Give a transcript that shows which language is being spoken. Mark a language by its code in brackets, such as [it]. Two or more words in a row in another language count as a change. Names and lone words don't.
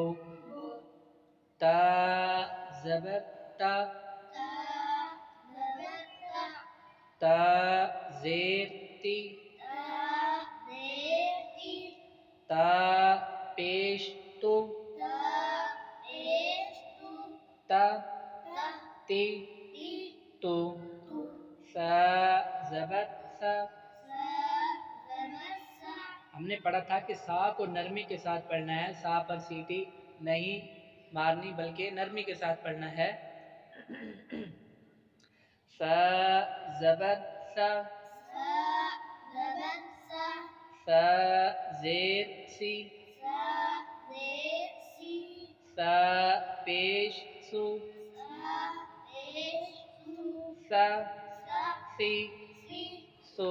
[ur] تا زبر تا، تا زیر تی، تا پیش تو، تا تی تو۔ سا زبر سا، ہم نے پڑھا تھا کہ سا کو نرمی کے ساتھ پڑھنا ہے، سا پر سیٹی نہیں مارنی بلکہ نرمی کے ساتھ پڑھنا ہے۔ سا زبر سا، سا زیر سی، سا پیش سو، سا سی سو۔